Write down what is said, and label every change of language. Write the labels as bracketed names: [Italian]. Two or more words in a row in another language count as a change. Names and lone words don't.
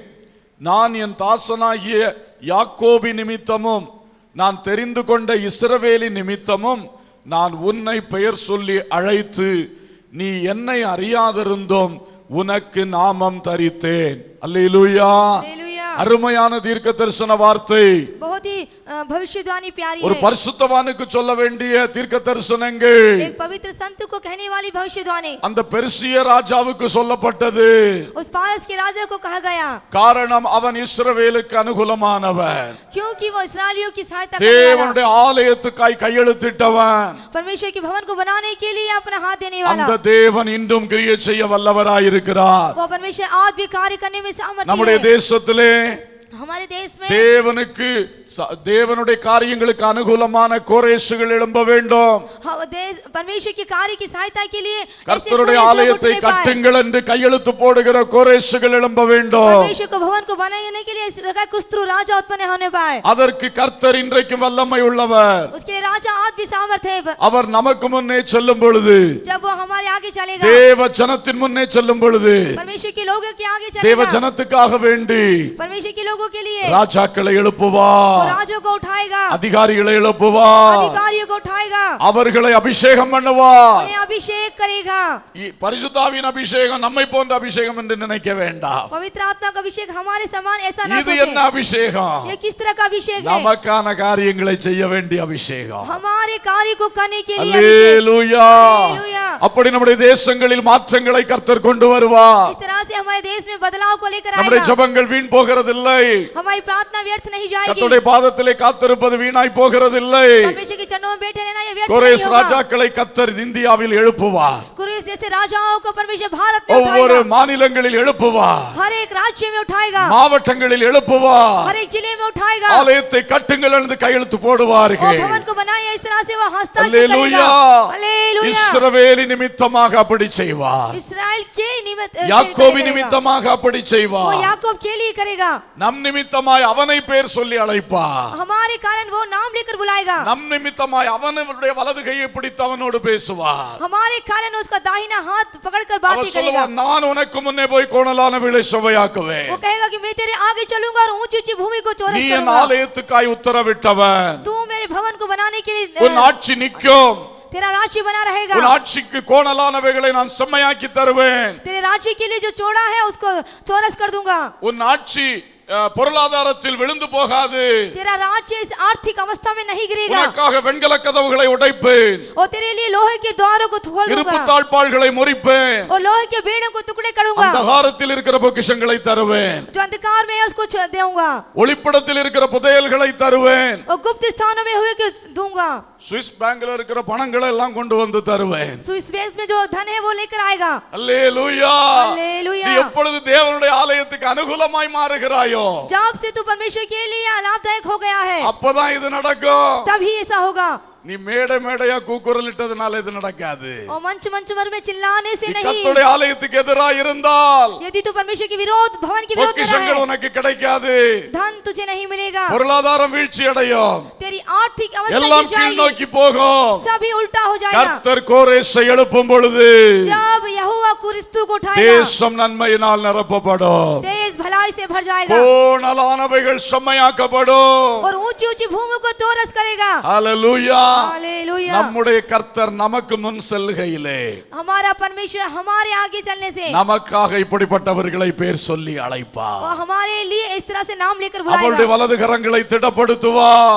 [Tamil] நான் என் தாசனாகிய யாக்கோபி நிமித்தமும் நான் தெரிந்து கொண்ட இஸ்ரவேலின் நிமித்தமும் நான் உன்னை பெயர் சொல்லி அழைத்து நீ என்னை அறியாதிருந்தோம் உனக்கு நாமம் தரித்தேன். அல்லேலூயா. அருமையான தீர்க்க தரிசன வார்த்தை. [Hindi] बहुत ही भविष्यवाणी प्यारी [Tamil] ஒரு [Hindi] है। [Tamil] பரிசுத்தவானுக்கு சொல்ல வேண்டிய தீர்க்க தரிசனங்கள். [Hindi] एक पवित्र संत को कहने वाली भविष्यवाणी [Tamil] அந்த பெர்சிய ராஜாவுக்கு சொல்லப்பட்டது. [Hindi] उस फारस के राजा को कहा गया, [Tamil] காரணம் அவன் இஸ்ரவேலுக்கு அனுகூலமானவன், [Hindi] क्योंकि वो इस्राएलियों की सहायता करने वाला, [Tamil] தேவனுடைய ஆலயத்துக்காய் கையெழுத்திட்டவன். [Hindi] परमेश्वर के भवन को बनाने के लिए अपना हाथ देने वाला। [Tamil] அந்த தேவன் இன்றும் கிரியை செய்ய வல்லவராயிருக்கிறார். [Hindi] वो परमेश्वर आज भी कार्य करने में सामर्थ्य [Tamil] நம்முடைய [Hindi] है। [Tamil] தேசத்திலே [Hindi] हमारे देश में [Tamil] தேவனுக்கு தேவனுடைய காரியங்களுக்கு அனுகூலமான கோரேசுகள் எழும்ப வேண்டும். [Hindi] परमेश्वर के कार्य की सहायता के लिए [Tamil] கர்த்தருடைய ஆலயத்தை கட்டுங்கள் என்று கையெழுத்து போடுகிற கோரேசுகள் எழும்ப வேண்டும். [Hindi] परमेश्वर को भवन को बनाने के लिए इस प्रकार कुस्त्रु राजा उत्पन्न होने पाए। [Tamil] அதற்கு கர்த்தர் இன்றைக்கு வல்லமை உள்ளவர். [Hindi] उसके लिए राजा आज भी सामर्थ्य है। [Tamil] அவர் நமக்கு முன்னே செல்லும் பொழுது, [Hindi] जब वो हमारे आगे चलेगा, [Tamil] தேவ ஜனத்தின் முன்னே செல்லும் பொழுது, [Hindi] परमेश्वर के लोगों के आगे [Tamil] தேவ [Hindi] चलेगा, [Tamil] ஜனத்துக்காக வேண்டி [Hindi] परमेश्वर के लोगों के लिए [Tamil] ராஜாக்களை எழுப்புவார், [Hindi] राजों को उठाएगा, [Tamil] அதிகாரிகளை எழுப்புவார், [Hindi] अधिकारियों को उठाएगा, [Tamil] அவர்களை அபிஷேகம் பண்ணுவார். [Hindi] उन्हें अभिषेक करेगा। [Tamil] பரிசுத்தாவின் அபிஷேகம் நம்மை போன்ற அபிஷேகம் என்று நினைக்க வேண்டாம். [Hindi] पवित्र आत्मा का अभिषेक हमारे समान ऐसा ना [Tamil] இது என்ன [Hindi] सोचें। [Tamil] அபிஷேகம்? [Hindi] ये किस तरह का अभिषेक है? [Tamil] நமக்கான காரியங்களை செய்ய வேண்டிய அபிஷேகம். [Hindi] हमारे कार्य को करने के लिए अभिषेक। [Tamil] அல்லேலூயா. [Hindi] हालेलुया। [Tamil] அப்படி நம்முடைய தேசங்களில் மாற்றங்களை கர்த்தர் கொண்டு வருவார். [Hindi] इस तरह से हमारे देश में बदलाव को लेकर [Tamil] நம்முடைய [Hindi] आएगा। [Tamil] ஜெபங்கள் வீண் போகிறதில்லை. [Hindi] हमारी प्रार्थना व्यर्थ नहीं जाएगी। [Tamil] கர்த்தருடைய பாதத்திலே காத்திருப்பது வீணாய் போகிறதில்லை. [Hindi] परमेश्वर के चरणों में बैठे रहना ये व्यर्थ [Tamil] கோரேஸ் [Hindi] नहीं होगा। [Tamil] ராஜாக்களை கர்த்தர் இந்தியாவில் எழுப்புவார். [Hindi] कुरेश जैसे राजाओं को परमेश्वर भारत में [Tamil] ஒவ்வொரு [Hindi] उठाएगा, [Tamil] மாநிலங்களில் எழுப்புவார், [Hindi] हर एक राज्य में उठाएगा, [Tamil] மாவட்டங்களில் எழுப்புவார், [Hindi] हर एक जिले में उठाएगा, [Tamil] ஆலயத்தை கட்டுங்கள் என்று கையெழுத்து [Hindi] और [Tamil] போடுவார்கள். [Hindi] भवन को बनाए इस तरह से वो हस्ताक्षर [Tamil] அல்லேலூயா. [Hindi] करेगा। हालेलुया। [Tamil] இஸ்ரவேலின் நிமித்தமாக அப்படி செய்வார், [Hindi] इस्राएल के निमित्त [Tamil] யாக்கோபின் [Hindi] करेगा। [Tamil] நிமித்தமாக அப்படி [Hindi] वो [Tamil] செய்வார், [Hindi] याकूब के लिए करेगा, [Tamil] நம் நிமித்தமாய் அவனை பேர் சொல்லி அழைப்பார், [Hindi] हमारे कारण वो नाम लेकर बुलाएगा, [Tamil] நம் நிமித்தமாய் அவனுடைய வலது கையை பிடித்து அவனோடு பேசுவார். [Hindi] हमारे कारण उसका दाहिना हाथ पकड़कर बातें [Tamil] அவர் [Hindi] करेगा। [Tamil] சொல்லுவார், நான் உனக்கு முன்னே போய் கோணலானவைகளை சுவையாக்குவேன், [Hindi] वो कहेगा कि मैं तेरे आगे चलूंगा और ऊंची ऊंची भूमि को चौरस [Tamil] நீ என் [Hindi] करूंगा। [Tamil] ஆலயத்துக்காய் உத்தரவிட்டவன், [Hindi] तू मेरे भवन को बनाने के लिए [Tamil] உன் ஆட்சி நிற்கும், [Hindi] तेरा राज्य बना रहेगा। [Tamil] உன் ஆட்சிக்கு கோணலானவைகளை நான் செம்மையாக்கி தருவேன், [Hindi] तेरे राज्य के लिए जो चौड़ा है उसको चौरस कर दूंगा। [Tamil] உன் ஆட்சி பொருளாதாரத்தில் விழுந்து போகாது, [Hindi] तेरा राज्य इस आर्थिक अवस्था में नहीं गिरेगा, [Tamil] உனக்காக வெண்கல கதவுகளை உடைப்பேன், [Hindi] और तेरे लिए लोहे के द्वारों को खोल [Tamil] இருப்பு [Hindi] दूंगा, [Tamil] தாழ்பாள்களை முறிப்பேன், [Hindi] और लोहे के बेड़ों को टुकड़े करूंगा, [Tamil] அந்தகாரத்தில் இருக்கிற பொக்கிஷங்களை தருவேன், [Hindi] जो अंधकार में है उसको दूंगा, [Tamil] ஒளிப்படத்தில் இருக்கிற புதையல்களை தருவேன், [Hindi] और गुप्त स्थानों में हुए के दूंगा, [Tamil] சுவிஸ் பேங்க்ல இருக்கிற பணங்களை எல்லாம் கொண்டு வந்து தருவேன். [Hindi] स्विस बैंक में जो धन है वो लेकर आएगा। [Tamil] அல்லேலூயா. [Hindi] हालेलुया। [Tamil] நீ எப்பொழுது தேவனுடைய ஆலயத்துக்கு அனுகூலமாய் மாறுகிறாயோ [Hindi] जब से तू परमेश्वर के लिए लाभदायक हो गया है, [Tamil] அப்பதான் இது நடக்கும். [Hindi] तभी ऐसा होगा। [Tamil] நீ மேடை மேடையா கூக்குரல் இட்டதுனால இது நடக்காது. [Hindi] और मंच मंच भर में चिल्लाने से [Tamil] நீ [Hindi] नहीं, [Tamil] கர்த்தருடைய ஆலயத்துக்கு எதிராக இருந்தால் [Hindi] यदि तू परमेश्वर के विरोध भवन के विरोध में [Tamil] பொக்கிஷங்கள் [Hindi] रहे, [Tamil] உனக்கு கிடைக்காது, [Hindi] धन तुझे नहीं मिलेगा, [Tamil] பொருளாதாரம் வீழ்ச்சி அடையும், [Hindi] तेरी आर्थिक अवस्था [Tamil] எல்லாம் [Hindi] गिर [Tamil] கீழ் [Hindi] जाएगी, [Tamil] நோக்கி போகும். [Hindi] सभी उल्टा हो जाएगा। [Tamil] கர்த்தர் கோரேசை எழுப்பும் பொழுது [Hindi] जब यहोवा कुरिस्तु को उठाएगा, [Tamil] தேசம் நன்மையினால் நிரப்பப்படும், [Hindi] देश भलाई से भर जाएगा, [Tamil] கோணலானவைகள் செம்மையாக்கப்படும். [Hindi] और ऊंची ऊंची भूमि को चौरस करेगा। [Tamil] ஹalleluya. [Hindi] हालेलुया। [Tamil] நம்முடைய கர்த்தர் நமக்கு முன் செல்கையிலே [Hindi] हमारा परमेश्वर हमारे आगे चलने से [Tamil] நமக்காக இப்படிப்பட்டவர்களை பேர் சொல்லி அழைப்பார், [Hindi] वो हमारे लिए इस तरह से नाम लेकर [Tamil] அவருடைய [Hindi] बुलाएगा, [Tamil] வலது கரங்களை திடப்படுத்துவார்.